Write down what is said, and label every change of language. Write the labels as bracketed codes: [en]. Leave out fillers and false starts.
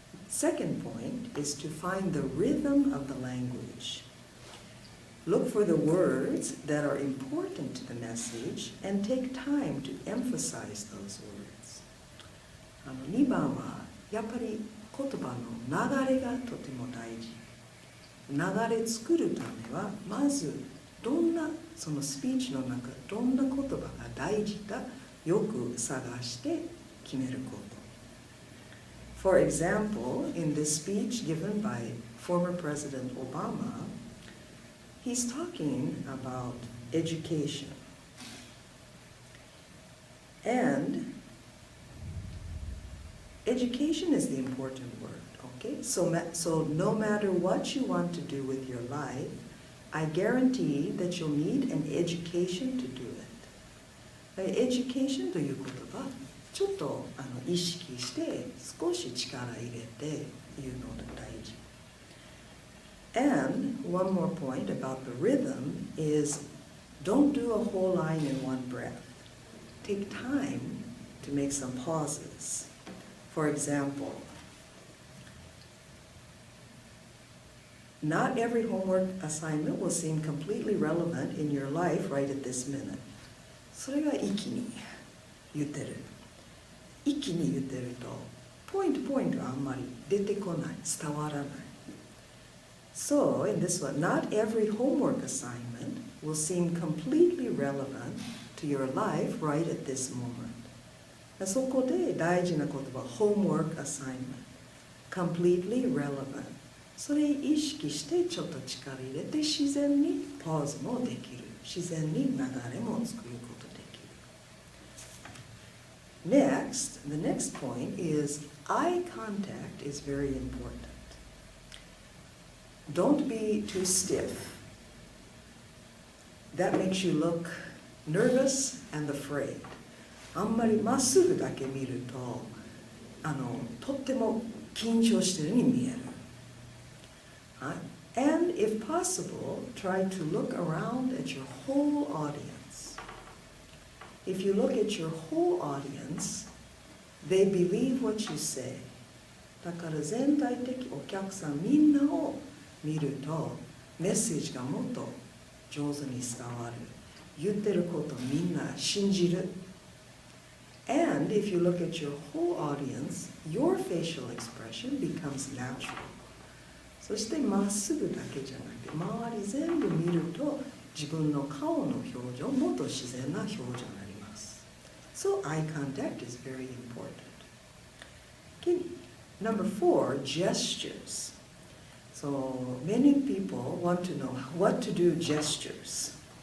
[en] Second point is to find the rhythm of the language. Look for the words that are important to the message and take time to emphasize those words. [ja] 2番はやっぱり言葉の流れがとても大事。流れ作るためはまずどんなそのスピーチの中どんな言葉が大事かよく探して決めること。 [en] For example, in this speech given by former President Obama, he's talking about education. And education is the important word, okay? So no matter what you want to do with your life, I guarantee that you'll need an education to do it. [ja] Education という言葉、ちょっと意識して少し力入れて言うのが大事。 [en] And one more point about the rhythm is don't do a whole line in one breath. Take time to make some pauses. For example, not every homework assignment will seem completely relevant in your life right at this minute. [ja] それが一気に言ってる。一気に言ってると、ポイントがあんまり出てこない、伝わらない。 [en] So, in this one, not every homework assignment will seem completely relevant to your life right at this moment. [ja] そこで大事な言葉、 [en] homework assignment, completely relevant. [ja] それ意識してちょっと力入れて自然にポーズもできる。自然に流れも作ることできる。 [en] Next, the next point is eye contact is very important. Don't be too stiff. That makes you look nervous and afraid. [ja] あんまりまっすぐだけ見ると、とっても緊張してるように見える。 [en] And if possible, try to look around at your whole audience. If you look at your whole audience, they believe what you say. [ja] だから全体的お客さんみんなを見るとメッセージがもっと上手に伝わる。言ってることみんな信じる。 [en] And if you look at your whole audience, your facial expression becomes natural. [ja] そしてまっすぐだけじゃなくて周り全部見ると自分の顔の表情もっと自然な表情になります。 [en] So eye contact is very important. Okay, number 4, gestures. So many people want to know what to do gestures.